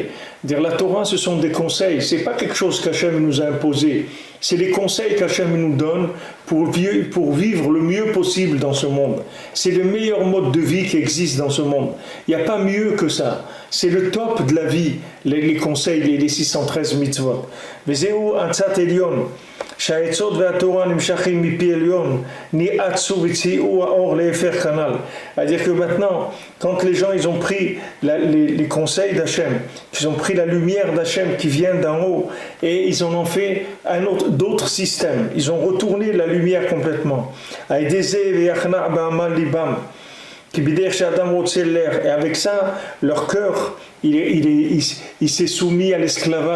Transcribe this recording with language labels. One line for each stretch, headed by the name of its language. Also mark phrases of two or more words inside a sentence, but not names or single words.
French: Dire la Torah, ce sont des conseils. C'est pas quelque chose qu'Hachem nous a imposé. C'est les conseils qu'Hachem nous donne pour vivre le mieux possible dans ce monde. C'est le meilleur mode de vie qui existe dans ce monde. Il n'y a pas mieux que ça. C'est le top de la vie, les conseils, les 613 mitzvot.
Hebrew: וזהו עצת עליון. שהעצות והתורה נמשכים מפי עליון, ניאצו וציעו האור להפך כנ"ל.
French: C'est-à-dire que maintenant, quand les gens ils ont pris les conseils d'Hachem, ils ont pris la lumière d'Hachem qui vient d'en haut, et ils en ont fait d'autres systèmes. Ils ont retourné la lumière complètement. Et avec ça, leur cœur, il s'est soumis à l'esclavage.